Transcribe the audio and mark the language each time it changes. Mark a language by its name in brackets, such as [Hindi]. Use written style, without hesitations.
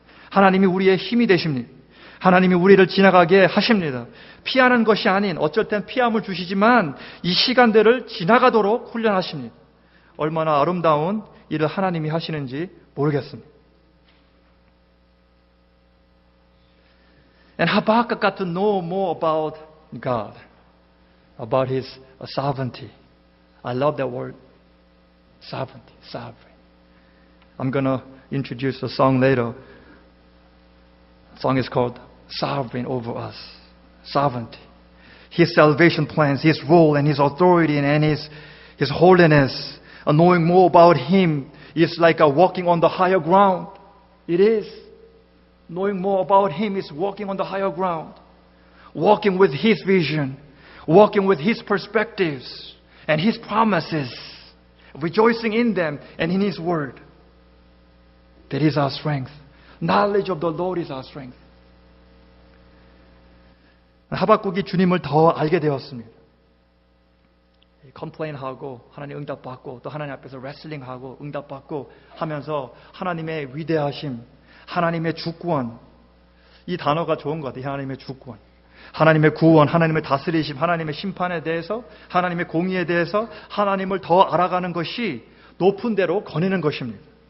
[Korean] 하나님이 우리의 힘이 되십니다. 하나님이 우리를 지나가게 하십니다. 피하는 것이 아닌, 어쩔 땐 피함을 주시지만 이 시간들을 지나가도록 훈련하십니다. 얼마나 아름다운 일을 하나님이 하시는지 모르겠습니다. [English] And Habakkuk got to know more about God, about His sovereignty. I love that word, sovereignty, sovereign. I'm going to introduce a song later. The song is called Sovereign Over Us. Sovereignty. His salvation plans, His role and His authority and His holiness. Knowing more about Him is like walking on the higher ground. It is. Knowing more about Him is walking on the higher ground. Walking with His vision. Walking with His perspectives and His promises. Rejoicing in them and in His Word. That is our strength. Knowledge of the Lord is our strength. [Korean] 하박국이 주님을 더 알게 되었습니다. 컴플레인하고 하나님 응답받고 또 하나님 앞에서 레슬링하고 응답받고 하면서 하나님의 위대하심, 하나님의 주권, 이 단어가 좋은 것 같아요. 하나님의 주권, 하나님의 구원, 하나님의 다스리심, 하나님의 심판에 대해서, 하나님의 공의에 대해서 하나님을 더 알아가는 것이 높은 데로 거니는 것입니다.